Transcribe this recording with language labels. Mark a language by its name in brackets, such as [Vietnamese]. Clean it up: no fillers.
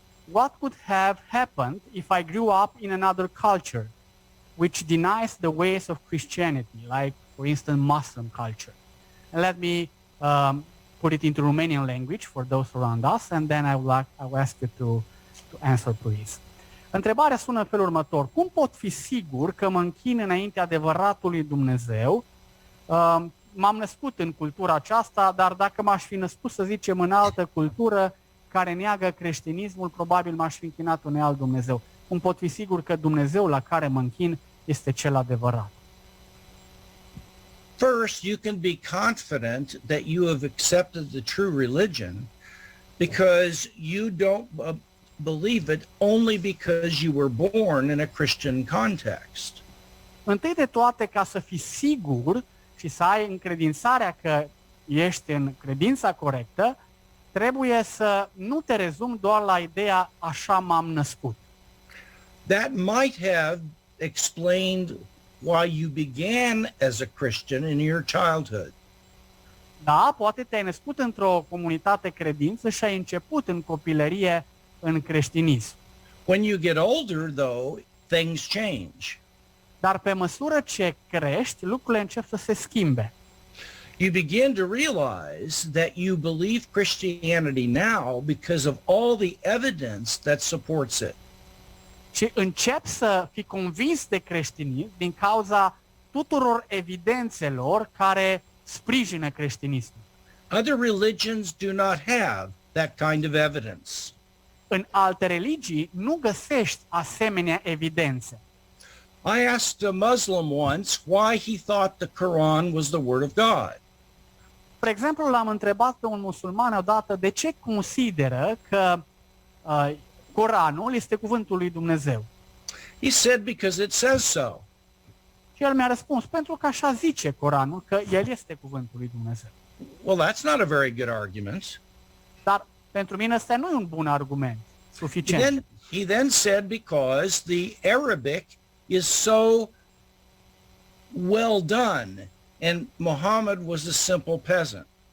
[English] What could have happened if I grew up in another culture which denies the ways of Christianity, like, for instance, Muslim culture? And let me put it into Romanian language for those around us, and then I will ask you to answer, please. [Romanian] Întrebarea sună în felul următor. Cum pot fi sigur că mă închin înaintea adevăratului Dumnezeu? M-am născut în cultura aceasta, dar dacă m-aș fi născut, să zicem, în altă cultură care neagă creștinismul, probabil m-aș fi închinat unui alt Dumnezeu. Cum pot fi sigur că Dumnezeul la care mă închin este cel adevărat? [English] First, you can be confident that you have accepted the true religion because you don't believe it only because you were born in a Christian context. [Romanian] Întâi de toate, ca să fii sigur și să ai încredințarea că ești în credința corectă, trebuie să nu te rezumi doar la ideea așa m-am născut. [English] That might have explained why you began as a Christian in your childhood. [Romanian] Da, poate te-ai născut într-o comunitate credință și ai început în copilărie în creștinism. [English] When you get older, though, things change. [Romanian] Dar pe măsură ce crești, lucrurile încep să se schimbe. [English] You begin to realize that you believe Christianity now because of all the evidence that supports it. [Romanian] Și începi să fii convins de creștinism din cauza tuturor evidențelor care sprijină creștinismul. [English] Other religions do not have that kind of evidence. [Romanian] În alte religii nu găsești asemenea evidențe. [English] I asked a Muslim once why he thought the Quran was the word of God. [Romanian] Spre exemplu, l-am întrebat pe un musulman odată de ce consideră că Coranul este cuvântul lui Dumnezeu. [English] He said because it says so. [Romanian] Și el mi-a răspuns, pentru că așa zice Coranul, că el este cuvântul lui Dumnezeu. [English] Well, that's not a very good argument. [Romanian] Dar pentru mine ăsta nu e un bun argument suficient. [English] He then said because the Arabic is so well done and Muhammad was a simple peasant.